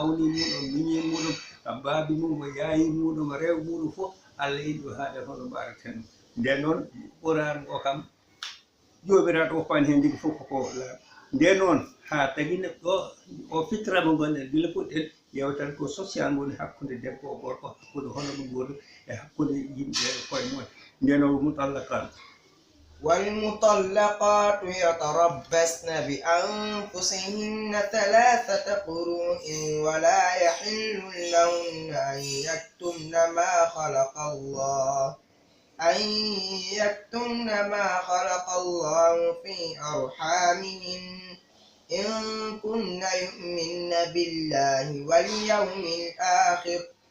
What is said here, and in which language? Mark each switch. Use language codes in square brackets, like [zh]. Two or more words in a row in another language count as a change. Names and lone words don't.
[ff] mawni muɗum miñi muɗum baabi mum o yaayi muɗum rew muɗum fof Allah yiɗi o haaɗa hono mbaɗaten nden noon ɓurani o kam jomiraɗo woppani hen ndigi fof koko laaɓi nden noon ha tagi neɗɗo o fitrama gonɗen gila puɗɗen yewtan ko social woni hakkude debbo o gorko hakkude hono ɗum gurdi e hakkude yimɓe koye mumen nden o mutallaqan [ar] والمطلقات يتربصن بأنفسهن 3 قروء ولا يحل لهن أن يكتمن ما خلق الله في أرحامهن إن كن يؤمن بالله واليوم الآخر